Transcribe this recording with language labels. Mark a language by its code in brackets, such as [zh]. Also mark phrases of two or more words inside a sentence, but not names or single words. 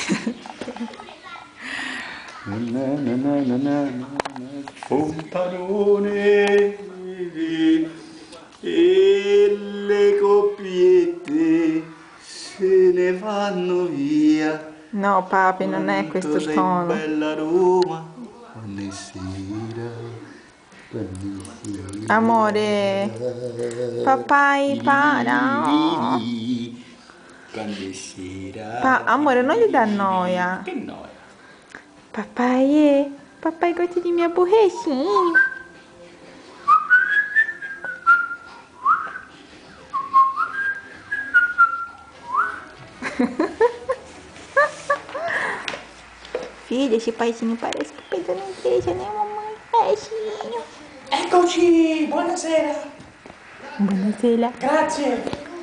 [it] Fontanone e le coppiette se ne vanno via. No, papi, non è questo sei tono. bella Roma. Buonasera. Buonasera. Amore. [pt] Papai, para. [it] Buonasera. Amore, non gli dà noia. Che noia. [pt] Papai, papai gosta di minha borrachinha. Filha, esse paizinho parece que pegou na igreja, né, mamãe? Paizinho. [it] Eccoci, buonasera. Buonasera. Grazie.